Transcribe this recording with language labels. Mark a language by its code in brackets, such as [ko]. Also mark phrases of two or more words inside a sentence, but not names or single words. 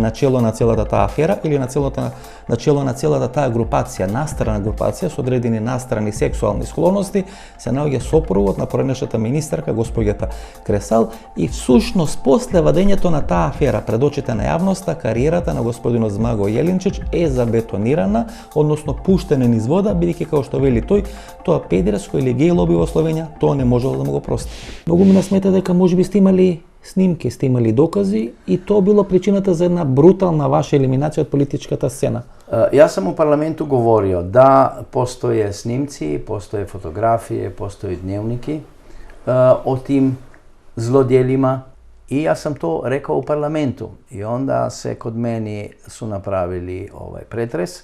[mk] на чело на целата таа афера или на чело на целата таа групација, настрана групација со одредени настрани сексуални склоности, се наоѓа сопругот на поранешната министерка госпоѓата Кресал и всушност после вадењето на таа афера пред очите на јавноста, кариерата на господинот Змаго Јелинчич е забетонирана, односно пуштена низ вода, бидејќи како што вели тој, тоа педерско или геј лоби во Словенија, тоа не можело да му го прости. Многу ми смета дека можеби сте имали снимки, сте имали докази и тоа било причината за една брутална ваша елиминација од политичката сцена. [sr] Ja sam u parlamentu govorio da postoje snimci, postoje fotografije, postoje dnevniki o tim zlodjelima i ja sam to rekao u parlamentu. I onda se kod meni su napravili pretres.